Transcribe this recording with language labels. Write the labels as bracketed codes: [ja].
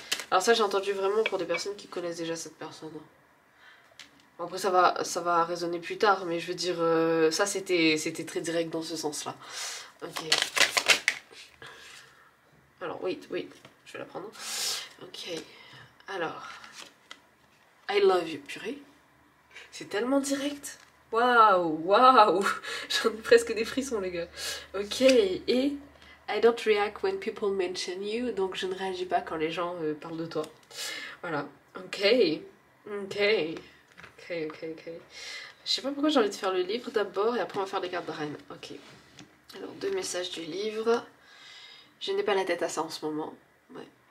[fr] Alors ça j'ai entendu vraiment pour des personnes qui connaissent déjà cette personne. Bon, après ça va résonner plus tard, mais je veux dire, ça c'était très direct dans ce sens-là. Ok. Alors oui, je vais la prendre. Ok. Alors, [en] I love you, [fr] purée. C'est tellement direct. Waouh, waouh. J'en ai presque des frissons, les gars. [en] Ok, et I don't react when people mention you. [fr] Donc je ne réagis pas quand les gens parlent de toi. Voilà. Ok, ok, ok, ok, ok. Je sais pas pourquoi j'ai envie de faire le livre d'abord et après on va faire les cartes de reine. Ok. Alors, 2 messages du livre. Je n'ai pas la tête à ça en ce moment. Ouais.